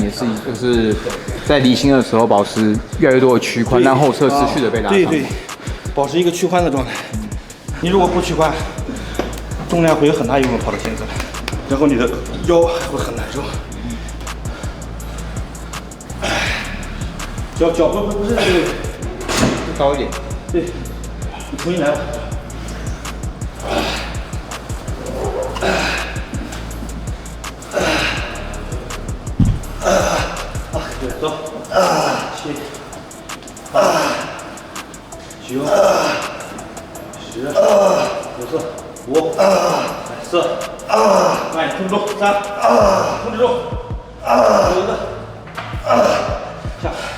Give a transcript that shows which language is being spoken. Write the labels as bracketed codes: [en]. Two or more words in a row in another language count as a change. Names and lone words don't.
[zh] 也是就是在离心的時候保持越来越多的屈髋，让後側持續的被拉長。对，保持一個屈髋的狀態。你如果不屈髋，重量會有很大一部分跑到前側，然後你的腰會很難受。腳不是高一點。對，你重新來吧。走，7、9、10、9、5、4、慢，控制住，3，控制住，有一個，下，